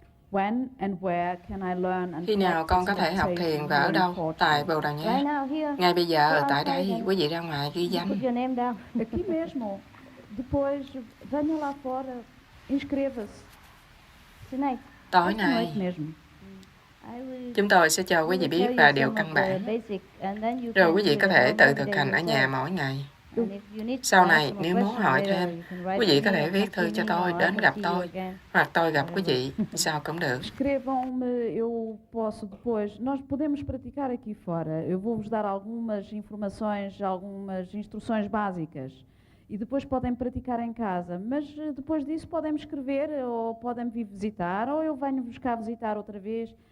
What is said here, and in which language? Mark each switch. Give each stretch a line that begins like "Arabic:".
English: When and where can I learn and
Vietnamese: Khi nào con có thể học thiền và ở đâu? Tại Bồ Đào Nha. Ngay bây giờ, ở tại đây, quý vị ra ngoài ghi danh.
Portuguese: Aqui mesmo. Depois, venha lá fora, inscreva-se.
Vietnamese: Tối nay, chúng tôi sẽ cho quý vị biết vài điều căn bản. Rồi quý vị có thể tự thực hành ở nhà mỗi ngày. Sau này, nếu muốn hỏi thêm, quý vị có thể viết thư cho tôi, đến gặp tôi, hoặc tôi gặp quý vị, sao cũng được.
Portuguese: Escrevam-me, eu posso depois. Nós podemos praticar aqui fora. Eu vou-vos dar algumas informações, algumas instruções básicas. E depois podem praticar em casa. Mas depois disso podem me escrever, ou podem me vir visitar, ou eu venho-vos cá visitar outra vez.